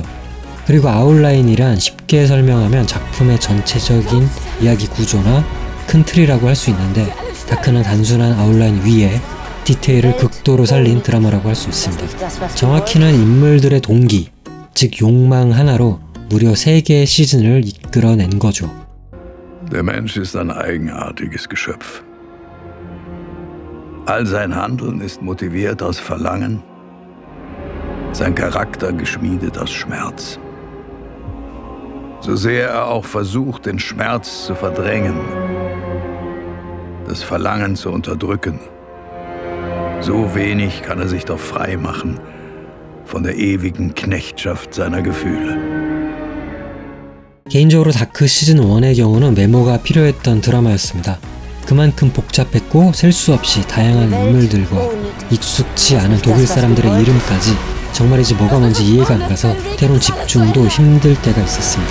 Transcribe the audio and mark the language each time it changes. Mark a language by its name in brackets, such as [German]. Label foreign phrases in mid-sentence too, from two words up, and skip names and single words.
[Korean] 그리고 아웃라인이란 쉽게 설명하면 작품의 전체적인 이야기 구조나 큰 틀이라고 할 수 있는데, 다크는 단순한 아웃라인 위에 디테일을 극도로 살린 드라마라고 할 수 있습니다. 정확히는 인물들의 동기, 즉 욕망 하나로 무려 3개의 시즌을 이끌어낸 거죠. [German] Der Mensch ist ein eigenartiges Geschöpf. All sein Handeln ist motiviert aus Verlangen, sein Charakter geschmiedet aus Schmerz. So sehr er auch versucht, den Schmerz zu verdrängen, das Verlangen zu unterdrücken, so wenig kann er sich doch frei machen von der ewigen Knechtschaft seiner Gefühle. [Korean] 개인적으로 다크 시즌1의 경우는 메모가 필요했던 드라마였습니다. 그만큼 복잡했고 셀 수 없이 다양한 인물들과 익숙치 않은 독일 사람들의 이름까지 정말이지 뭐가 뭔지 이해가 안 가서 때론 집중도 힘들 때가 있었습니다.